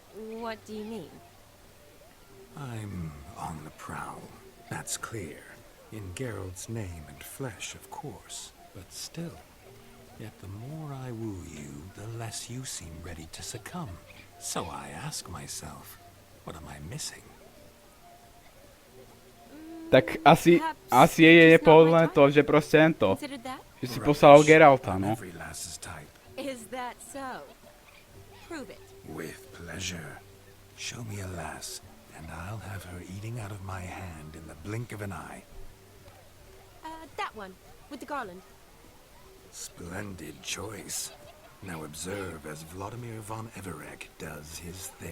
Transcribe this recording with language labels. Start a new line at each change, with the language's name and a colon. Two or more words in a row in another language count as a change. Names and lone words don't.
English: What do you mean? I'm on the prowl. That's clear. In Geralt's name and flesh, of course. But still, yet the more I woo you, the less you seem ready to succumb. So I ask myself, what am I missing?
Slovak: Tak asi je nepohodlné to, že proste tento.
English: Considered that?
Slovak: Že si poslal Geralta, no.
English: Every lass's type. Is that so? Prove it. With pleasure. Show me a lass, and I'll have her eating out of my hand in the blink of an eye. That one, with the garland. Splendid choice. Now observe as Vladimír von Everegg does his thing.